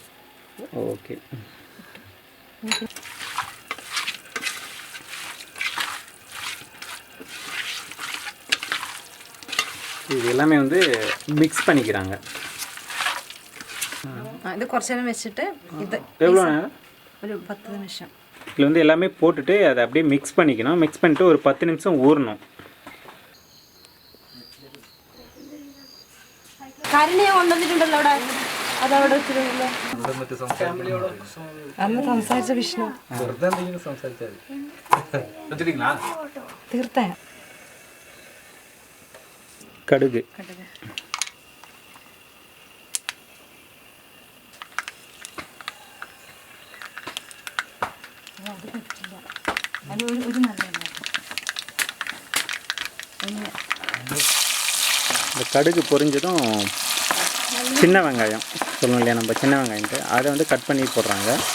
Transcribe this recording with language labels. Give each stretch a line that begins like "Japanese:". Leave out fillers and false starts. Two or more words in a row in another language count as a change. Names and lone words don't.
Tamil: ஓகே, இது எல்லாமே வந்து மிக்ஸ் பண்ணிக்கிறாங்க. இது കുറച്ച് நேரம் வச்சுட்டு இது எவ்வளோ நேரம்? ஒரு 10 நிமிஷம். இதில் வந்து எல்லாமே போட்டுட்டு அதை அப்படியே மிக்ஸ் பண்ணிக்கணும். மிக்ஸ் பண்ணிட்டு ஒரு 10 நிமிஷம் ஊறணும்.
Malayalam: കരണിയെ കൊണ്ടുവന്നിട്ടുണ്ടല്ലോ അവിടെ, അതവിടെ വെച്ചിട്ടുണ്ടല്ലോ. അന്ന് സംസാരിച്ച വിഷ്ണു തീർത്ത
Tamil: கடுகு, இந்த கடுகு பொரிஞ்சதும் சின்ன வெங்காயம் சொல்லணும் இல்லையா, நம்ம சின்ன வெங்காயத்தை அதை வந்து கட் பண்ணி போடுறாங்க.